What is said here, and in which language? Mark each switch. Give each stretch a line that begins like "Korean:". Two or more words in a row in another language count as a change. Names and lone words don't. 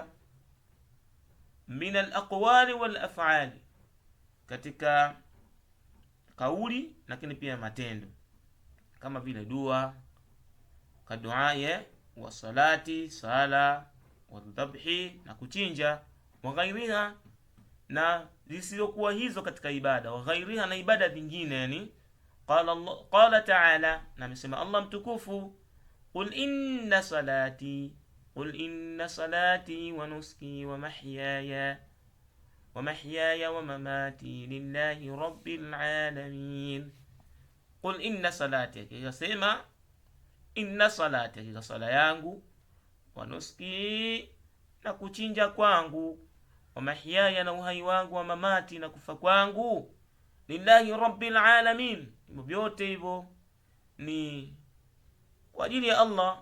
Arabic: من الأقوال والأفعال,
Swahili: katika kauli lakini pia matendo, kama vile dua, kaduaye,
Arabic: وصلاة,
Swahili: sala,
Arabic: وذبح,
Swahili: na kuchinja,
Arabic: وغيرها,
Swahili: na zisizokuwa hizo katika ibada,
Arabic: وغيرها,
Swahili: na ibada nyingine.
Arabic: يعني قال تعالى,
Swahili: na amesema Allah mtukufu,
Arabic: قل إن صلاتي ونسكي ومحياي ومماتي لله رب العالمين. قل إن صلاتي,
Swahili: akisema
Arabic: إن صلاتي,
Swahili: hakika sala yangu,
Arabic: ونسكي,
Swahili: na kuchinja kwangu,
Arabic: ومحياي,
Swahili: na uhai wangu,
Arabic: ومماتي,
Swahili: na kufa kwangu,
Arabic: لله رب العالمين,
Swahili: vyote hivyo ni kwa ajili ya Allah.